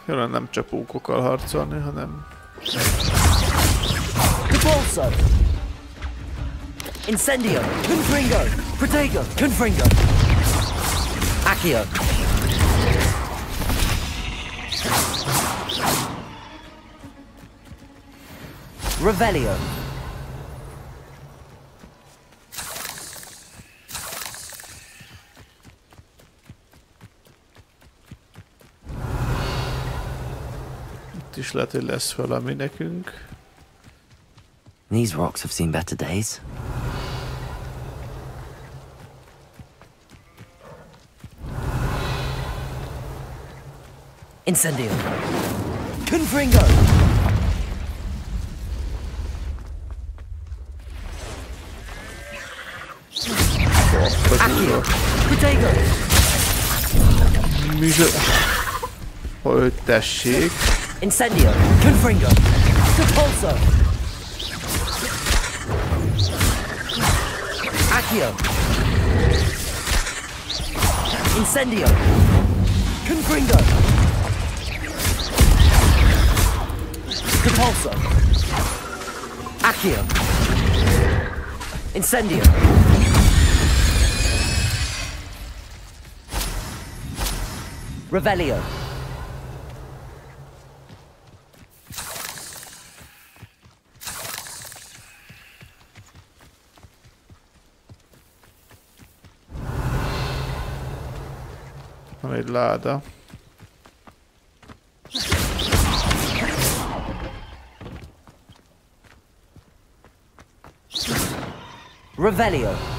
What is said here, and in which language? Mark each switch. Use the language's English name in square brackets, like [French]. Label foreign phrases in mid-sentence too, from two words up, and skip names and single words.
[Hungarian] Jól nem csak pókokkal harcolni, hanem... Repulso! Incendio! Confringo! Protego! Confringo! Accio! Revelio! Itt is lehet, hogy lesz valami nekünk. [English] These rocks have seen better days. [Hungarian] Incendio! Confringo! Accio! Protego! Hogy tessék! Incendio! Confringo! Repulso! Accio! Incendio! Confringo! Repulso! Accio! Incendio! Revelio! Van egy láda. Revelio!